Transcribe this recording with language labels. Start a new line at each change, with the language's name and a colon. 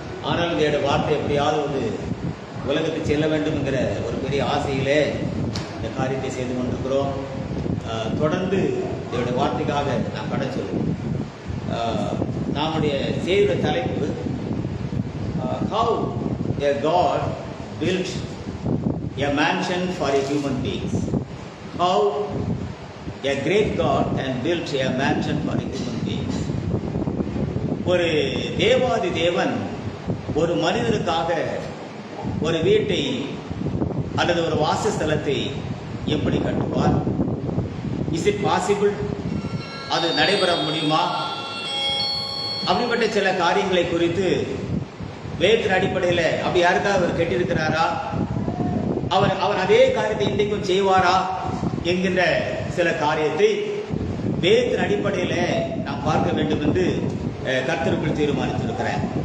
Tamil: ஆனால் இதோட வார்த்தை எப்படியாவது ஒரு உலகத்துக்கு செல்ல வேண்டும் என்கிற ஒரு பெரிய ஆசையிலே இந்த காரியத்தை செய்து கொண்டிருக்கிறோம். தொடர்ந்து இதோட வார்த்தைக்காக நாம் கடன் சொல்லுவோம். நம்முடைய செய்த தலைப்பு
English: how a God built a mansion for a human beings. How a great God can build a mansion for a human beings.
Tamil: ஒரு தேவாதி தேவன் ஒரு மனிதனுக்காக ஒரு வீட்டை அல்லது ஒரு வாசஸ்தலத்தை எப்படி கட்டுவார்?
English: Is it possible?
Tamil: அது நடைபெற முடியுமா? அப்படிப்பட்ட சில காரியங்களை குறித்து வேதத்தின் அடிப்படையில் அப்படி யாருக்காக அவர் கட்டியிருக்கிறாரா, அவர் அதே காரியத்தை இன்றைக்கும் செய்வாரா என்கின்ற சில காரியத்தை வேதத்தின் அடிப்படையில் நாம் பார்க்க வேண்டும் என்று கர்த்தருக்குள் தீர்மானித்திருக்கிறேன்.